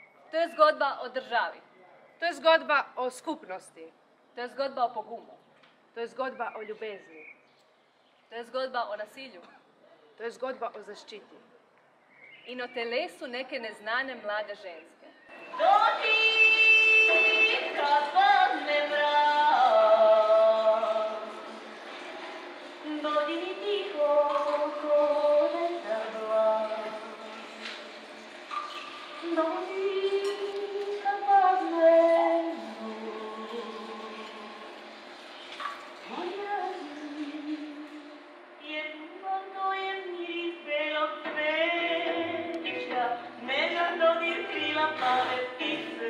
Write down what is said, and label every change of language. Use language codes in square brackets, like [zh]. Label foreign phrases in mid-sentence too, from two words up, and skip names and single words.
[sl] To je zgodba o državi. To je zgodba o skupnosti. To je zgodba o pogumu. To je zgodba o ljubezni. To je zgodba o nasilju. To je zgodba o zaščiti. In o telesu neke neznane mlade ženske. [sr] Kad padne mrak, dođi mi tiho ko vetar glas. Dođi kad padne noć, moja jer to je miris belog cveća, nežan dodir krila plave ptice.